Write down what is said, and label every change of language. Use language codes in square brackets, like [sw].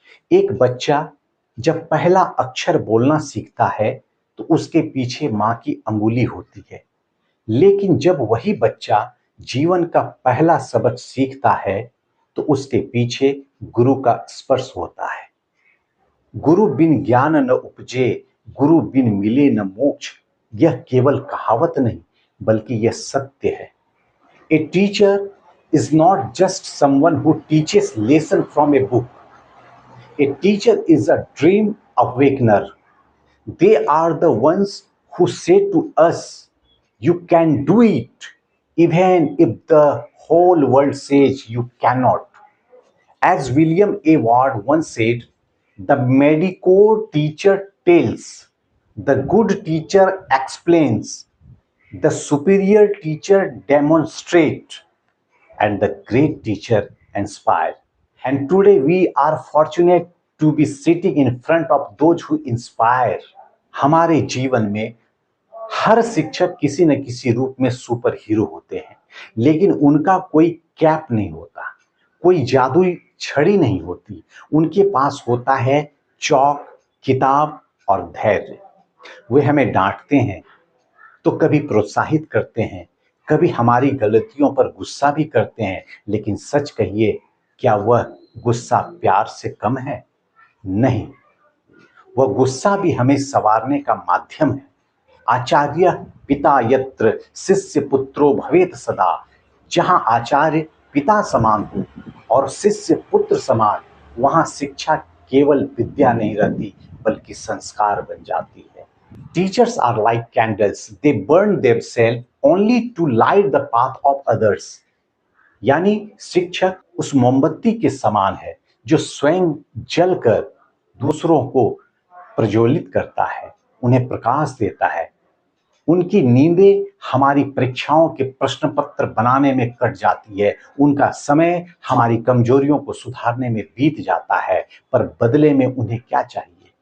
[hi] एक बच्चा जब पहला अक्षर बोलना सीखता है तो उसके पीछे माँ की अंगुली होती है, लेकिन जब वही बच्चा जीवन का पहला सबक सीखता है तो उसके पीछे गुरु का स्पर्श होता है। गुरु बिन ज्ञान न उपजे, गुरु बिन मिले न मोक्ष, यह केवल कहावत नहीं बल्कि यह सत्य है। [en] A teacher is not just someone who teaches lesson from a book. A teacher is a dream awakener. They are the ones who say to us, you can do it, even if the whole world says you cannot. As William A. Ward once said, the mediocre teacher tells, the good teacher explains, the superior teacher demonstrates, and the great teacher inspires. And today we are fortunate to be sitting in front of those who inspire. [hi] हमारे जीवन में हर शिक्षक किसी न किसी रूप में super hero होते हैं, लेकिन उनका कोई कैप नहीं होता, कोई जादुई छड़ी नहीं होती। उनके पास होता है चौक, किताब और धैर्य। वे हमें डांटते हैं तो कभी प्रोत्साहित करते हैं, कभी हमारी गलतियों पर गुस्सा भी करते हैं, लेकिन सच कहिए, क्या वह गुस्सा प्यार से कम है? नहीं, वह गुस्सा भी हमें संवारने का माध्यम है। [sa] आचार्य पिता यत्र शिष्य पुत्रो भवेत सदा, [hi] जहां आचार्य पिता समान हो और शिष्य पुत्र समान, वहां शिक्षा केवल विद्या नहीं रहती बल्कि संस्कार बन जाती है। [en] Teachers are like candles, they burn themselves only to light the path of others. [hi] यानी शिक्षक उस मोमबत्ती के समान है जो स्वयं जलकर दूसरों को प्रज्वलित करता है, उन्हें प्रकाश देता है। उनकी नींदें हमारी परीक्षाओं के प्रश्न पत्र बनाने में कट जाती है, उनका समय हमारी कमजोरियों को सुधारने में बीत जाता है, पर बदले में उन्हें क्या चाहिए?